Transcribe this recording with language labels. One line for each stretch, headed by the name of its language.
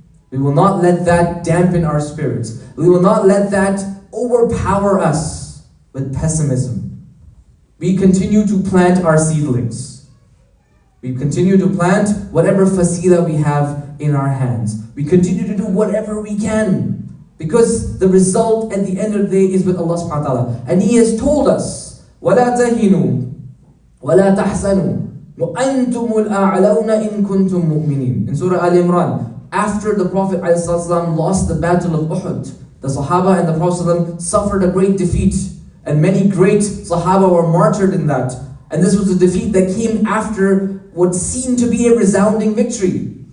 English: We will not let that dampen our spirits. We will not let that overpower us with pessimism. We continue to plant our seedlings. We continue to plant whatever fasila we have in our hands. We continue to do whatever we can. Because the result at the end of the day is with Allah subhanahu wa ta'ala.
Arabic: And He has told us, وَلَا تَهِنُوا وَلَا تَحْزَنُوا وَأَنْتُمُ الْأَعْلَوْنَ إِن كُنْتُم مُؤْمِنِينَ.
English: In Surah Al-Imran, after the Prophet ﷺ lost the battle of Uhud, the Sahaba and the Prophet ﷺ suffered a great defeat. And many great Sahaba were martyred in that. And this was a defeat that came after what seemed to be a resounding victory.